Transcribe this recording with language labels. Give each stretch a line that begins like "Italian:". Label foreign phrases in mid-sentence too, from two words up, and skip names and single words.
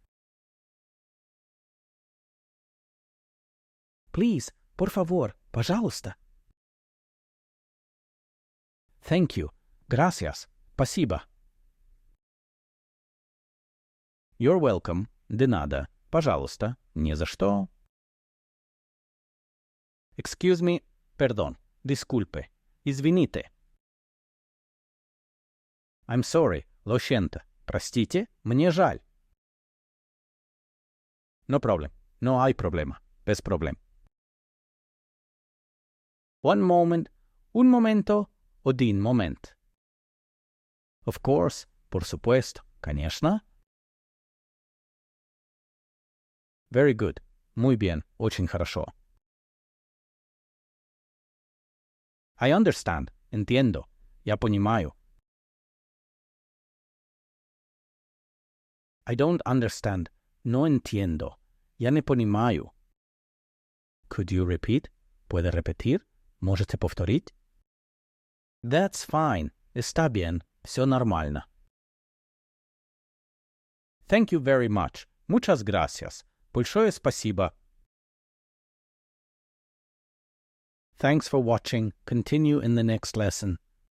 English: Please,
Spanish: por favor,
Russian: пожалуйста.
English: Thank you. Gracias. Спасибо. You're welcome.
Spanish: De nada.
Russian: Пожалуйста. Не за что.
English: Excuse me.
Spanish: Perdón. Disculpe.
Russian: Извините.
English: I'm sorry.
Spanish: Lo siento.
Russian: Простите. Мне жаль.
English: No problem.
Spanish: No hay problema.
Russian: Без проблем.
English: One moment.
Spanish: Un momento.
Russian: Один момент.
English: Of course.
Spanish: Por supuesto.
Russian: Конечно.
English: Very good.
Spanish: Muy bien.
Russian: Очень хорошо.
English: I understand.
Spanish: Entiendo.
Russian: Я понимаю.
English: I don't understand.
Spanish: No entiendo.
Russian: Я не понимаю.
English: Could you repeat?
Spanish: ¿Puede repetir?
Russian: ¿Можете повторить?
English: That's fine.
Spanish: Está bien.
Russian: Все нормально.
English: Thank you very much.
Spanish: Muchas gracias.
Russian: Большое спасибо.
English: Thanks for watching. Continue in the next lesson.